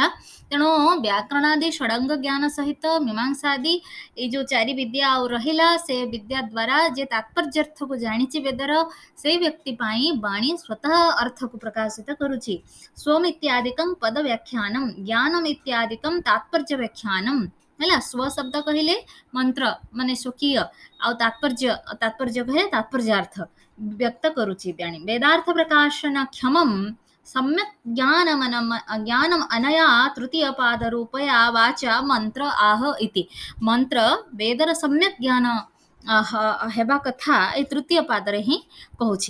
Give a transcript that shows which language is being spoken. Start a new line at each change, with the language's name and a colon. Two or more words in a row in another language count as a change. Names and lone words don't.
Odia: ତେଣୁ ବ୍ୟାକରଣାଦି ଷଡ଼ଙ୍ଗ ଜ୍ଞାନ ସହିତ ମୀମାଂସା ଆଦି ଏଇ ଯୋଉ ଚାରି ବିଦ୍ୟା ଆଉ ରହିଲା, ସେ ବିଦ୍ୟା ଦ୍ୱାରା ଯେ ତାତ୍ପର୍ଯ୍ୟାର୍ଥକୁ ଜାଣିଛି ବେଦର, ସେଇ ବ୍ୟକ୍ତି ପାଇଁ ବାଣୀ ସ୍ୱତଃ ଅର୍ଥକୁ ପ୍ରକାଶିତ କରୁଛି।
Sanskrit: ସ୍ୱମ୍ ଇତ୍ୟାଦିକଂ ପଦ ବ୍ୟାଖ୍ୟାନମ୍ ଜ୍ଞାନମ୍ ଇତ୍ୟାଦିକଂ ତାତ୍ପର୍ଯ୍ୟ ବ୍ୟାଖ୍ୟାନମ୍।
Odia: ହେଲା, ସ୍ୱ ଶବ୍ଦ କହିଲେ ମନ୍ତ୍ର ମାନେ ସ୍ୱକୀୟ, ଆଉ ତାତ୍ପର୍ଯ୍ୟ କହିଲେ ତାତ୍ପର୍ଯ୍ୟାର୍ଥ ବ୍ୟକ୍ତ କରୁଛି ବାଣୀ।
Sanskrit: ବେଦାର୍ଥ ପ୍ରକାଶନ କ୍ଷମମ୍ सम्यक् ज्ञानम् अनया तृतीय पाद रूपया वाचा मंत्र आह इति।
Odia: ମନ୍ତ୍ର ବେଦର ସମ୍ୟକ୍ ଜ୍ଞାନ ହେବା କଥା ଏ ତୃତୀୟ ପାଦ ରେ ହିଁ କହୁଛି।